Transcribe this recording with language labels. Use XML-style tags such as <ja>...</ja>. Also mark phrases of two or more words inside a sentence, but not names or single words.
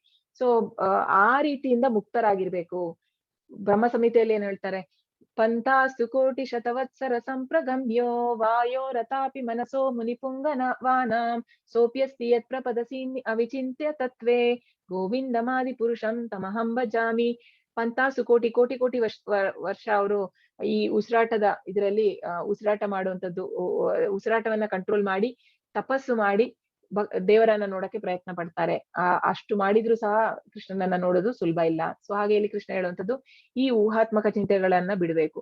<kn>ಸೊ ಆ ರೀತಿಯಿಂದ ಮುಕ್ತರಾಗಿರ್ಬೇಕು. ಬ್ರಹ್ಮ ಸಂಹಿತೆಯಲ್ಲಿ ಏನ್ ಹೇಳ್ತಾರೆ?</kn> <sa>ಪಂಥಾಸ್ತು ಕೋಟಿ ಶತವತ್ಸರ ಸಂಪ್ರಗಮ್ಯೋ ವಾಯೋ ರಥಾಪಿ ಮನಸೋ ಮುನಿಪುಂಗನವಾನಾಂ ಸೋಪ್ಯಸ್ತಿ ಯತ್ ಪ್ರಪದಸಿ ಅವಿಚಿಂತ್ಯ ತತ್ವೇ ಗೋವಿಂದಮಾದಿ ಪುರುಷಂ ತಮಹಂ ಭಜಾಮಿ.</sa> <kn>ಪಂಥಾಸು ಕೋಟಿ ಕೋಟಿ ಕೋಟಿ ವರ್ಷ ಅವರು ಈ ಉಸಿರಾಟದ ಇದರಲ್ಲಿ ಉಸಿರಾಟ ಮಾಡುವಂತದ್ದು, ಉಸಿರಾಟವನ್ನ ಕಂಟ್ರೋಲ್ ಮಾಡಿ ತಪಸ್ಸು ಮಾಡಿ ದೇವರನ್ನ ನೋಡಕ್ಕೆ ಪ್ರಯತ್ನ ಪಡ್ತಾರೆ. ಅಷ್ಟು ಮಾಡಿದ್ರು ಸಹ ಕೃಷ್ಣನನ್ನ ನೋಡೋದು ಸುಲಭ ಇಲ್ಲ. ಸೊ ಹಾಗೆ ಇಲ್ಲಿ ಕೃಷ್ಣ ಹೇಳುವಂಥದ್ದು ಈ ಊಹಾತ್ಮಕ ಚಿಂತೆಗಳನ್ನ ಬಿಡಬೇಕು.</kn>